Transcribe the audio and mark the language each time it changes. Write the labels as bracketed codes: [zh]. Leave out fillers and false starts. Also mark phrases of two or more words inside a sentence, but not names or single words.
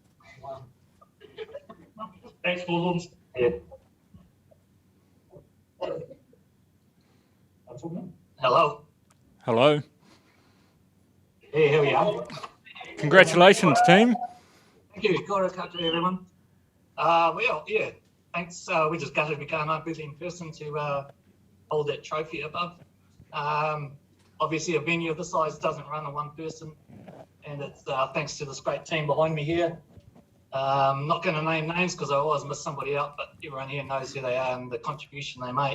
[en] Thanks, Brooklands. Yeah. Hello. Hello. Yeah, here we are. Congratulations, team. Thank you. [mi] Kia ora koutou, [en] everyone. Well, yeah, thanks. We just gutted we can't be in person to hold that trophy above. Obviously, a venue of this size doesn't run on one person, and it's thanks to this great team behind me here. I'm not going to name names because I always miss somebody out, but everyone here knows who they are and the contribution they make.